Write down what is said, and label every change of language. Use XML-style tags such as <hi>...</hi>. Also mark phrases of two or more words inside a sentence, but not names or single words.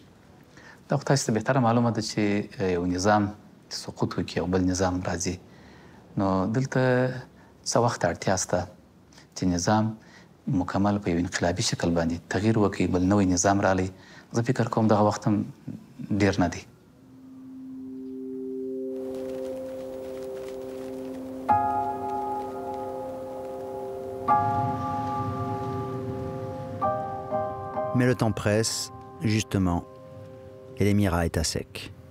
<ps>دا خو تاسو ته بهتره معلومه ده چې یو نظام سقوط وکړي او بل نظام راځي. نو دلته څه وخت اړتیا شته چې نظام مکمل په یو انقلابي شکل باندې تغییر وکړي، بل نوی نظام رالی. زه فکر کوم دغه وخت هم ډېر نه دی.</ps> <fr>Mais le temps presse, justement, et l'émirat est à sec.</fr>